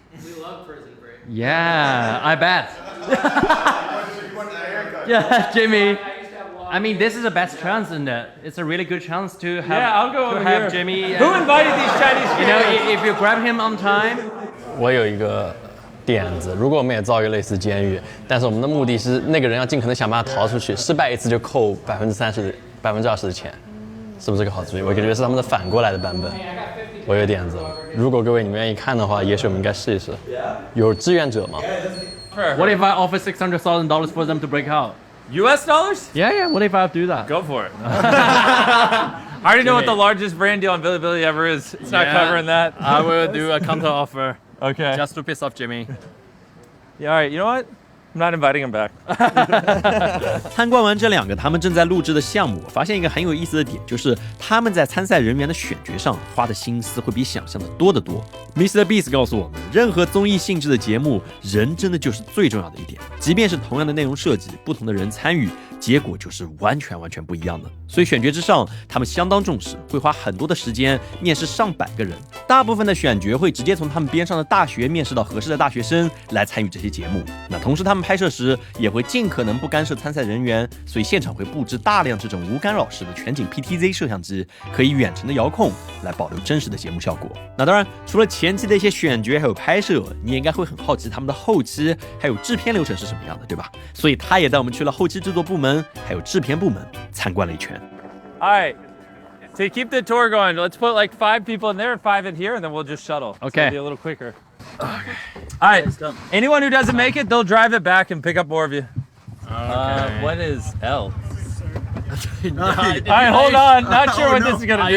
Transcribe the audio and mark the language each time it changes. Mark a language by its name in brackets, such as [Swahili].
[English] We love Prison Break. Yeah, I bet. Yeah, Jimmy. I mean, this is the best chance, isn't it? It's a really good chance to have. Yeah, I'll go to have Jimmy. Who invited these Chinese kids? You know, if you grab him on time. [Chinese] 我有一个点子。如果我们也造一个类似监狱，但是我们的目的是那个人要尽可能想办法逃出去，失败一次就扣30%、20%的钱，是不是个好主意？我觉得是他们的反过来的版本。我有点子，如果各位你们愿意看的话，也许我们应该试一试。有志愿者吗？ [English] What if I offer $600,000 for them to break out? US dollars? Yeah. What if I do that? Go for it. I already know what the largest brand deal on Bilibili ever is. It's not covering that. I will do a counter offer Okay. just to piss off Jimmy. Yeah, all right. You know what? I'm not inviting him back. [Chinese] 参观完这两个他们正在录制的项目，我发现一个很有意思的点，就是他们在参赛人员的选角上花的心思会比想象的多得多。 [English] Mr. [Chinese] Beast 告诉我们，任何综艺性质的节目，人真的就是最重要的一点。即便是同样的内容设计，不同的人参与，结果就是完全不一样的。所以选角之上，他们相当重视，会花很多的时间面试上百个人。大部分的选角会直接从他们边上的大学面试到合适的大学生来参与这些节目。那同时他们拍摄时也会尽可能不干涉参赛人员，所以现场会布置大量这种无干扰式的全景 PTZ 摄像机，可以远程的遥控来保留真实的节目效果。那当然，除了前期的一些选角还有拍摄，你也应该会很好奇他们的后期还有制片流程是什么样的，对吧？所以他也带我们去了后期制作部门还有制片部门参观了一圈。 [English] All right. To keep the tour going, let's put like 5 people in there and 5 in here, and then we'll just shuttle. Okay. It'll be a little quicker. Okay. All right. Anyone who doesn't make it, they'll drive it back and pick up more of you. What is L? All right, hold on. Not sure what this is gonna do.